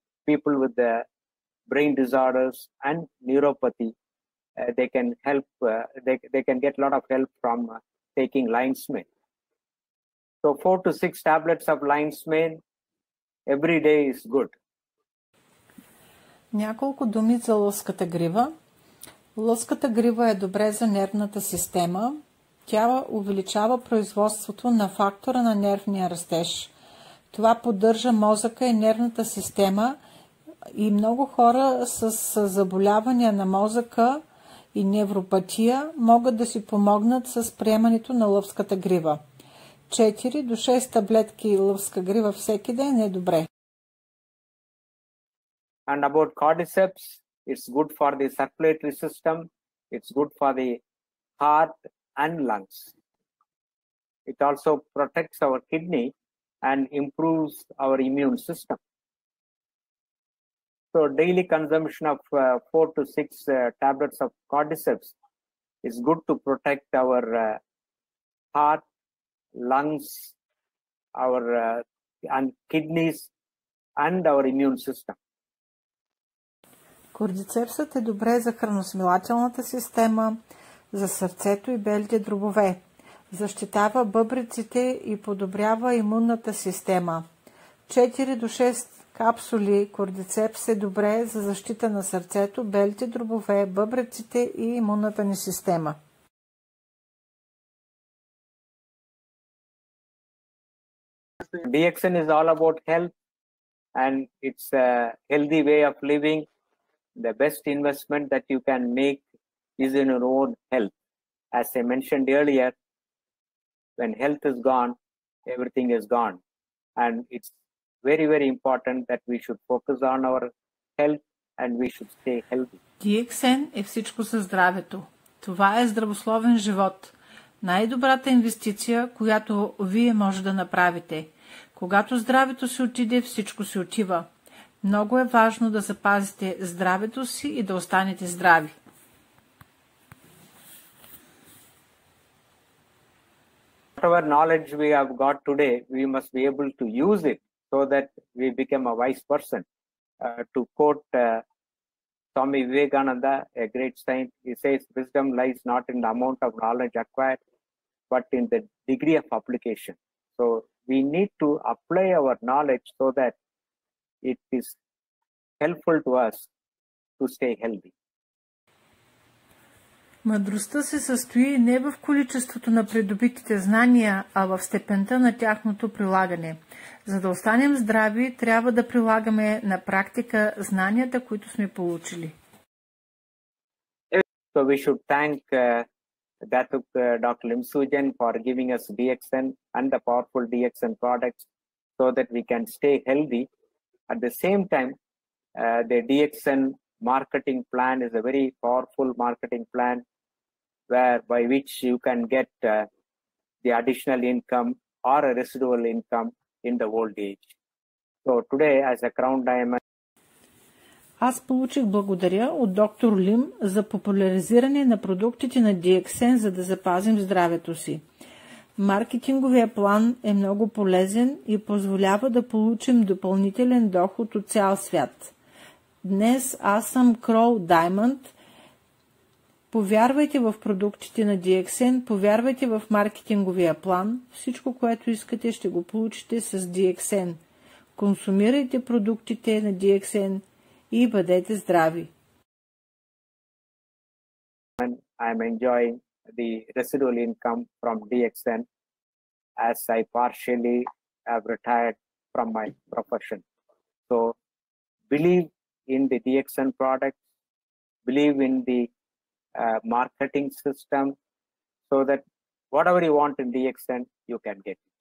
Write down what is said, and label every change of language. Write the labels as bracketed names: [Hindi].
[English] People with the brain disorders and neuropathy, they can help. They can get a lot of help from taking lion's mane. So 4 to 6 tablets of lion's mane every day is good. [Bulgarian] Няколко думи за лъската грива. Лъската грива е добре за нервната система. Тя увеличава производството на фактора на нервния растеж. Това поддържа мозъка и нервната система и много хора с заболявания на мозъка и невропатия могат да си помогнат с приемането на лъвската грива. 4 до 6 таблетки лъвска грива всеки ден е добре. [English] And about cordyceps, it's good for the circulatory system, it's good for the heart and lungs. It also protects our kidney and improves our immune system. So daily consumption of 4 to 6 tablets of cordyceps is good to protect our heart, lungs, our and kidneys and our immune system. [Bulgarian] Кордицепсът е добре за храносмилателната система, за сърцето и белите дробове. Защитава бъбреците и подобрява имунната система. 4 до 6 капсули кордицепс е добре за защита на сърцето, белите дробове, бъбреците и имунната ни система. [English] DXN is all about health, and it's a healthy way of living. The best investment that you can make is in your own health. As I mentioned earlier, when health is gone, everything is gone. And it's very, very important that we should focus on our health and we should stay healthy. [Bulgarian] DXN е всичко за здравето. Това е здравословен живот. Най-добрата инвестиция, която вие може да направите. Когато здравето си отиде, всичко си отива. Много е важно да запазите здравето си и да останете здрави. [English] Whatever knowledge we have got today, we must be able to use it so that we become a wise person. To quote Swami Vivekananda, a great saint, he says, wisdom lies not in the amount of knowledge acquired, but in the degree of application. So we need to apply our knowledge so that it is helpful to us to stay healthy. [Bulgarian] Мъдростта се състои не в количеството на придобитите знания, а в степента на тяхното прилагане. За да останем здрави, трябва да прилагаме на практика знанията, които сме получили. [English] So we should thank Dr. Lim Sujan for giving us DXN and the powerful DXN products so that we can stay healthy. At the same time, the DXN marketing plan is a very powerful marketing plan by which you can get the additional income or a residual income in the old age. So today, as a crown diamond, [Bulgarian] Аз получих благодаря от доктор Лим за популяризиране на продуктите на DXN, за да запазим здравето си. Маркетинговия план е много полезен и позволява да получим допълнителен доход от цял свят. Днес аз съм Крол Даймонд. Повярвайте в продуктите на DXN, повярвайте в маркетинговия план. Всичко, което искате, ще го получите с DXN. Консумирайте продуктите на DXN и бъдете здрави. [English] I'm enjoying the residual income from DXN as I partially have retired from my profession. So believe in the DXN product, believe in the marketing system so that whatever you want in DXN, you can get it.